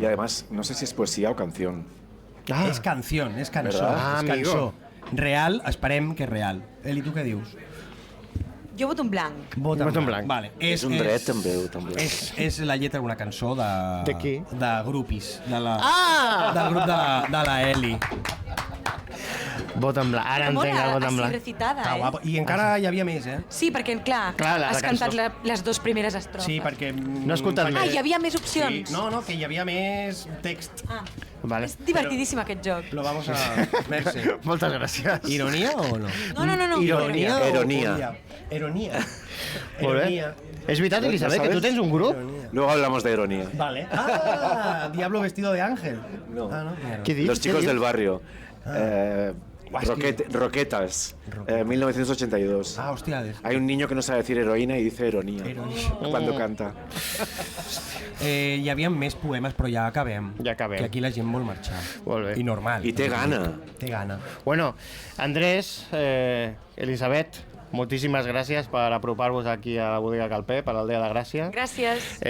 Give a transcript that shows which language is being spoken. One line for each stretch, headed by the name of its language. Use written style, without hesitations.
Spanish: Y además, no sé si es poesía o canción.
Catalan: Ah. És canció, és cançó.
Spanish: ¿Verdad?
Catalan: És cançó. Real, esperem que és real. Eli, tu què dius? Jo voto en blanc. Vota en blanc. Vale. És un dret, també. És la lletra d'una cançó de... De qui? De Grupis. Del grup de la Eli. Vota en blanc. Ara entenc el vot en blanc. Així recitada, Està guapo. I encara hi havia més, eh? Sí, perquè, clar has cantat les dues primeres estrofes. Sí, perquè... No he escoltat més. Ah, hi havia més opcions. Sí. No, que hi havia més text. Vale. És divertidíssim aquest joc.
Spanish: Lo vamos a... Merci.
Catalan: Moltes gràcies.
Spanish: ¿Ironía o no? No. Ironía. Ironía.
Catalan: Molt bé. És veritat, Elisabet, que tu tens un grup?
Spanish: Luego hablamos de ironía. Vale. Ah, Diablo vestido de ángel. No. Ah, no.
Catalan: Què dius?
Spanish: Los chicos del barrio. Roquetas, 1982.
Catalan: Ah, hostia.
Spanish: Hay un niño que no sabe decir heroína y dice ironía. Cuando canta.
Catalan: Hi havia més poemes, però ja acabem. Ja acabem. Que aquí la gent vol marxar. Molt bé. I normal. I té gana. Té gana. Bueno, Andrés, Elisabet, moltíssimes gràcies per apropar-vos aquí a la bodega Calpé, per l'Aldea de Gràcia. Gràcies.